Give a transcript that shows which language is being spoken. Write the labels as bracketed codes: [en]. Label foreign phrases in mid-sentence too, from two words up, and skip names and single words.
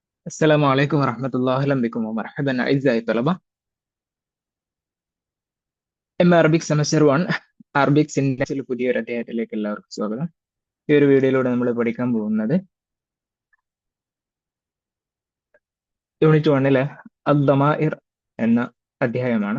[ar] السلام عليكم ورحمة الله. أهلا بكم ومرحبا أعزائي الطلبة. [ml] അറബിക് സെമസ്റ്റർ 1 അറബിക് സിൻടാക്സിൽ പുതിയൊരു അധ്യായത്തിലേക്ക് എല്ലാവർക്കും സ്വാഗതം. ഈ ഒരു വീഡിയോയിലൂടെ നമ്മൾ പഠിക്കാൻ പോകുന്നത് യൂണിറ്റ് 1-ലെ അദ്ദമാഇർ എന്ന അധ്യായമാണ്.